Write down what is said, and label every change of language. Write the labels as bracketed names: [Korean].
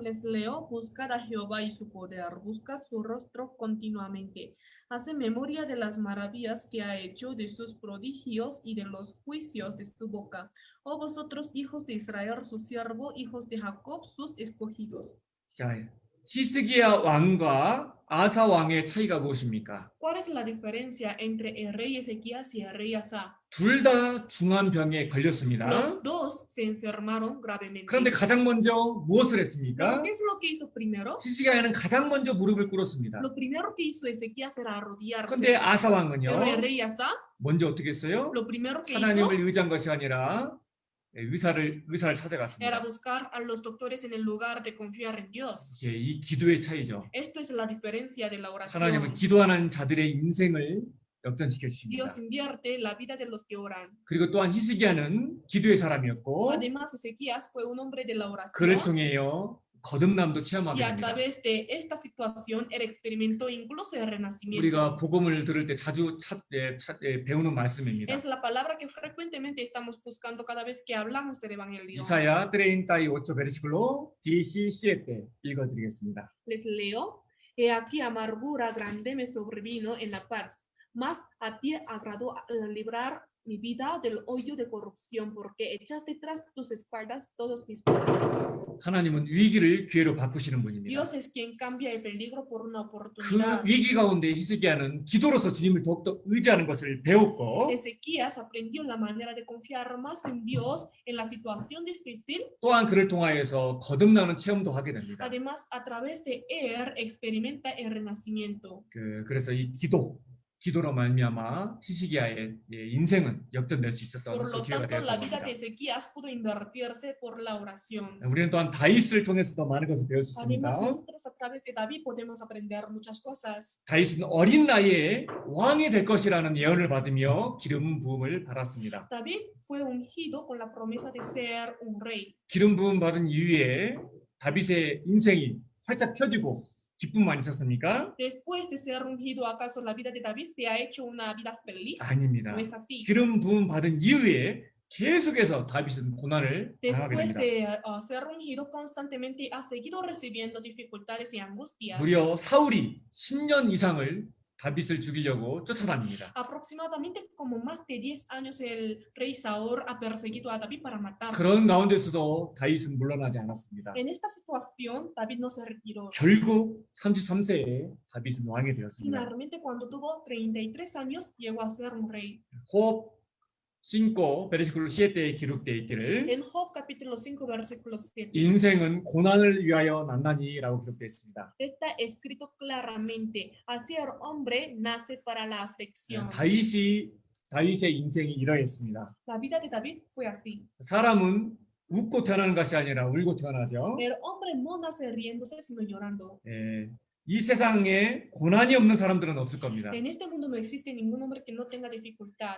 [Spanish] Les leo, buscad a Jehová y su poder, buscad su rostro continuamente. Hace memoria de las maravillas que ha hecho, de sus prodigios y de los juicios de su boca. Oh vosotros, hijos de Israel, su siervo, hijos de Jacob, sus escogidos. [Korean] 자, 히스기야 왕과 아사 왕의 차이가 무엇입니까? [Spanish] ¿Cuál es la diferencia entre el rey Ezequías y el rey Asa? [Korean] 둘 다 중한 병에 걸렸습니다. [Spanish] Los dos se enfermaron gravemente. [Korean] 그런데 가장 먼저 무엇을 [Spanish] ¿Pero [Korean] 했습니까? [Spanish] qué es lo que hizo primero? [Korean] 히스기야는 가장 먼저 무릎을 꿇었습니다. [Spanish] Lo primero que hizo Ezequías era arrodillarse. [Korean] 그런데 아사 왕은요, [Spanish] Pero el rey Asa, [Korean] 먼저 어떻게 했어요? [Spanish] lo primero que hizo [Korean] 하나님을 의지한 것이 아니라 의사를 [Spanish] era [Korean] 찾아갔습니다. [Spanish] buscar a los doctores en el lugar de confiar en Dios. [Korean] 이게 이 기도의 차이죠. [Spanish] Esto es la diferencia de la [Korean] 하나님은 [Spanish] oración. [Korean] 기도하는 자들의 인생을 역전시켜 주십니다. [Spanish] Dios invierte la vida de los que oran. [Korean] 그리고 또한 히스기야는 기도의 사람이었고 [Spanish] Además, Ezequías fue un hombre de la [Korean] 그를 [Spanish] oración [Korean] 통해요 거듭남도 체험하게 [Spanish] y a [Korean] 됩니다. [Spanish] través de esta situación él experimentó incluso el renacimiento. [Korean] 우리가 복음을 들을 때 자주 배우는 말씀입니다. [Spanish] Es la palabra que frecuentemente estamos buscando cada vez que hablamos del evangelio. [Korean] 이사야 38 베르시클로 17 읽어드리겠습니다. [Spanish] Les leo. He aquí amargura grande me sobrevino en la paz, mas a ti agradó librar mi vida del hoyo de corrupción, porque echaste tras tus espaldas todos mis pecados. [Korean] 하나님은 위기를 기회로 바꾸시는 분입니다. [Spanish] Dios es quien cambia el peligro por una [Korean] 그 [Spanish] oportunidad. [Korean] 위기 가운데 히스기야는 기도로서 주님을 더욱더 의지하는 것을 배웠고 [Spanish] Ezequías aprendió la manera de confiar más en Dios en la situación difícil. [Korean] 또한 그를 통하여서 거듭나는 체험도 하게 됩니다. [Spanish] Además, a través de él experimenta el renacimiento. [Korean] 그래서 이 기도, 기도로 말미암아 히스기야의 인생은 역전될 수 있었던 [Spanish] Por [Korean] 그 [Spanish] lo [Korean] 기회가 [Spanish] tanto, la [Korean] 되었다고 [Spanish] vida de Ezequías pudo invertirse por la oración. [Korean] 우리는 또한 다윗을 통해서도 많은 것을 배울 수 있습니다. [Spanish] Además, nosotros a través de David podemos aprender muchas cosas. [Korean] 다윗은 어린 나이에 왕이 될 것이라는 예언을 받으며 기름 부음을 받았습니다. [Spanish] David fue ungido con la promesa de ser un rey. [Korean] 기름 부음 받은 이후에 다윗의 인생이 활짝 펴지고 기쁨만 있었습니까? [Spanish] Después de ser ungido, ¿acaso la vida de David se ha hecho una vida feliz? [Korean] 아닙니다. [Spanish] No es así. [Korean] 기름 부음 받은 이후에 계속해서 다윗은 고난을 당하게 [Spanish] Después [Korean] 됩니다. [Spanish] de ser ungido constantemente, ha seguido recibiendo dificultades y angustias. [Korean] 무려 사울이 10년 이상을 다윗을 죽이려고 쫓아다닙니다. [Spanish] Aproximadamente como más de 10 años el rey Saúl ha perseguido a David para matarlo. [Korean] 그런 가운데서도 다윗은 물러나지 않았습니다. [Spanish] En esta situación, David no se retiró. [Korean] 결국 33세에 다윗은 왕이 되었습니다. [Spanish] Finalmente, cuando tuvo 33 años, llegó a ser un rey. [Korean] 호흡 5 베르시클로 7때에 기록되어 있기를 [Spanish] En Job capítulo 5, versículo 7. [Korean] 인생은 고난을 위하여 난다니라고 기록되어 있습니다. [Spanish] Está escrito claramente, así el hombre nace para la aflicción. [Korean] 다윗의 인생이 이러했습니다. [Spanish] La vida de David fue así. [Korean] 사람은 웃고 태어나는 것이 아니라 울고 태어나죠. [Spanish] El hombre no nace riéndose, sino llorando. [Korean] 이 세상에 고난이 없는 사람들은 없을 겁니다. [Spanish] En este mundo no existe ningún hombre que no tenga dificultad.